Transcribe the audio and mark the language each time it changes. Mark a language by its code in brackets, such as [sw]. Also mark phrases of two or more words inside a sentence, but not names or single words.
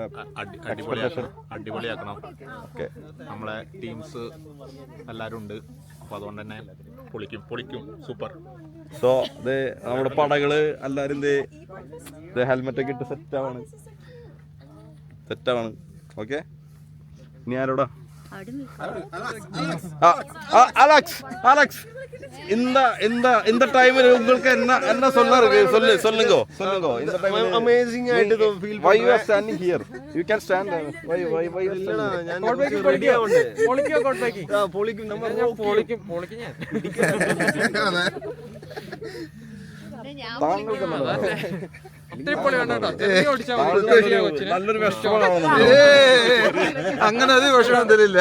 [ml] അടിപൊളിയാക്കണം. ഓക്കെ, നമ്മളെ ടീംസ് എല്ലാവരും ഉണ്ട്. അപ്പൊ അതുകൊണ്ട് തന്നെ പൊളിക്കും. സൂപ്പർ. സോ ഇത് നമ്മുടെ പടകള് എല്ലാവരും ഹെൽമെറ്റ് ഒക്കെ ഇട്ട് സെറ്റാവാണ്. ഓക്കെ, ഇനി ആരോടാ? [ta] அலெக்ஸ் இந்த டைம்ல உங்களுக்கு என்ன சொல்லுங்க இந்த டைம்ல [ml] അമേസിംഗ് ആയിട്ട് ഫീൽ. [en] why you are standing here? You can stand. why [ml] ഞാൻ റെഡി ആവണ്ടേ? പൊളിക്കും നമ്മൾ പൊളിക്കും ഞാൻ. നല്ലൊരു വിഷമമാണ്. അങ്ങനെ ഒരു വിഷമം തരില്ല.